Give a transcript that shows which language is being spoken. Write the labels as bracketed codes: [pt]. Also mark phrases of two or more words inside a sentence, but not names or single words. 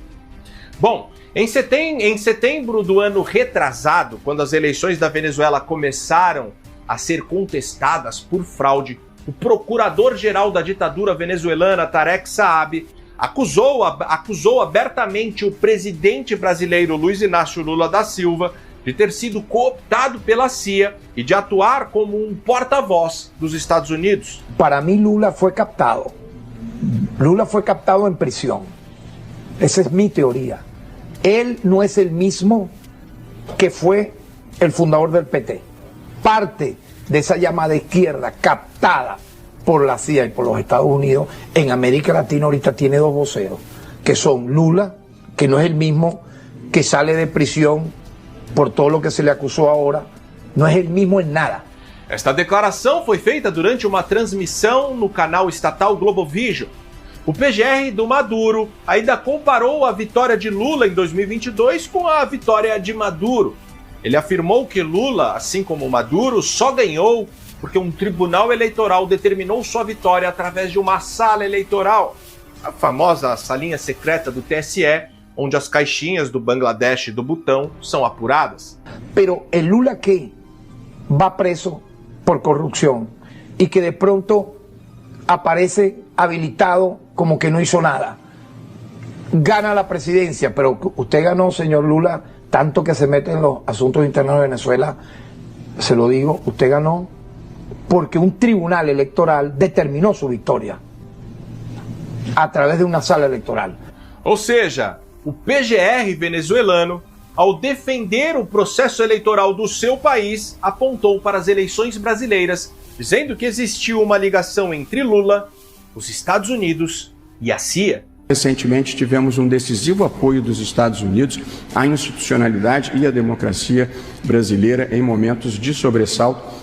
[pt] Bom, em setembro do ano retrasado, quando as eleições da Venezuela começaram a ser contestadas por fraude, o procurador-geral da ditadura venezuelana, Tarek Saab, acusou abertamente o presidente brasileiro Luiz Inácio Lula da Silva de ter sido cooptado pela CIA e de atuar como um porta-voz dos Estados Unidos. Para mim, Lula foi captado. Lula foi captado em prisão. Essa é minha teoria. Ele não é o mesmo que foi o fundador do PT. [es] Parte de esa llamada izquierda captada por la CIA y por los Estados Unidos, en América Latina ahorita tiene dos voceros, que son Lula, que no es el mismo que sale de prisión por todo lo que se le acusó ahora, no es el mismo en nada. [pt] Esta declaração foi feita durante uma transmissão no canal estatal Globovision. O PGR do Maduro ainda comparou a vitória de Lula em 2022 com a vitória de Maduro. Ele afirmou que Lula, assim como Maduro, só ganhou porque um tribunal eleitoral determinou sua vitória através de uma sala eleitoral, a famosa salinha secreta do TSE, onde as caixinhas do Bangladesh e do Butão são apuradas. [es] Pero el Lula que va preso por corrupción y que de pronto aparece habilitado como que no hizo nada, gana la presidencia, pero usted ganó, señor Lula, tanto que se mete en los asuntos internos de Venezuela, se lo digo, usted ganó porque un tribunal electoral determinó su victoria a través de una sala electoral. [pt] Ou seja, o PGR venezuelano, ao defender o processo eleitoral do seu país, apontou para as eleições brasileiras, dizendo que existiu uma ligação entre Lula, os Estados Unidos e a CIA. Recentemente tivemos um decisivo apoio dos Estados Unidos à institucionalidade e à democracia brasileira em momentos de sobressalto.